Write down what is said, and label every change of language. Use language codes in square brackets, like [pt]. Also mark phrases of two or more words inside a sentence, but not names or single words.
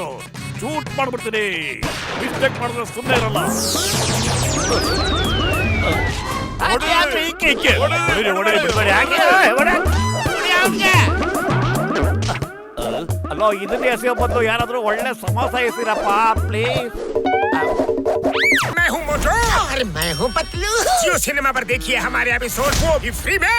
[kn] ಶೂಟ್ ಮಾಡ್ಬಿಡ್ತೀನಿ. ಮಿಸ್ಟೇಕ್ ಮಾಡಿದ್ರೆ ಸುಮ್ಮನೆ ಇರಲ್ಲ. ಅಲ್ಲೋ, ಇದನ್ನೇ ಎಸೆಯೋ ಬದಲು ಯಾರಾದ್ರೂ ಒಳ್ಳೆ ಸಮಾಸ ಎಸಿರಪ್ಪ ಪ್ಲೀಸ್. [hi] मैं हूँ मोटू। अरे मैं हूँ पतलू। जियो सिनेमा पर देखिए हमारे एपिसोड, वो भी फ्री में।